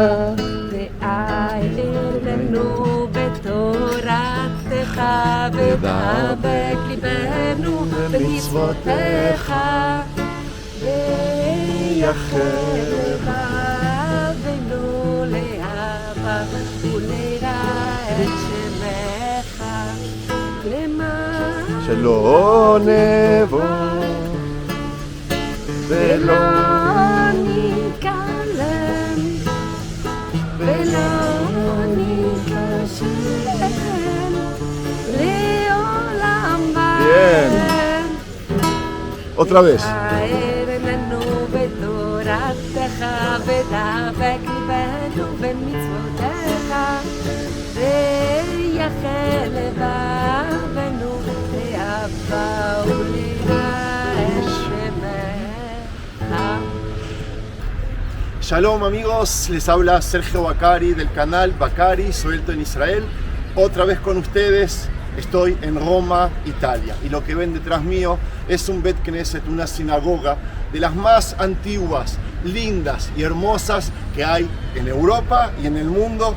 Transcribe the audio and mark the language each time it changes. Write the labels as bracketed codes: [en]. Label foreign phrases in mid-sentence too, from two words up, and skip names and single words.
[he] ואל לנו בתורתך ודבק ליבנו במצוותיך ויחל לבבנו לאהבה ולרע את שמך למען שלא נבוא ולא ניכלם ולא ניכשל לעולם [es] Bien. Otra vez. [he] בתורתך ודבק ליבנו במצוותיך ויחל לבבנו לאהבה ולרע את שמך. [es] Shalom amigos, les habla Sergio Bacari del canal Bacari, suelto en Israel. Otra vez con ustedes, estoy en Roma, Italia. Y lo que ven detrás mío es un [he] בית כנסת, [es] una sinagoga de las más antiguas, lindas y hermosas que hay en Europa y en el mundo.